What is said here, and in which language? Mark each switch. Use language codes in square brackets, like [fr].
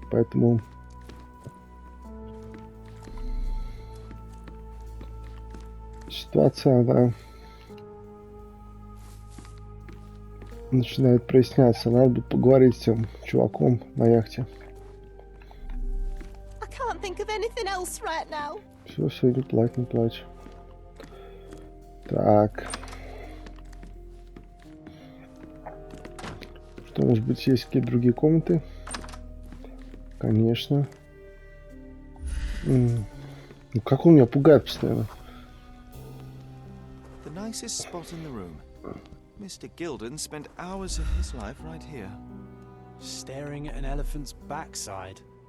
[ru] Поэтому ситуация, она начинает проясняться. Надо будет поговорить с тем чуваком на яхте. [en] I can't think of anything else right now. [ru] Все, не плачь, не плачь. Так. Что, может быть, есть какие-то другие комнаты? Конечно. Ну, как он меня пугает постоянно. [en] The nicest spot in the room. Mr. Gilden spent hours of his life right here. Staring at an elephant's backside.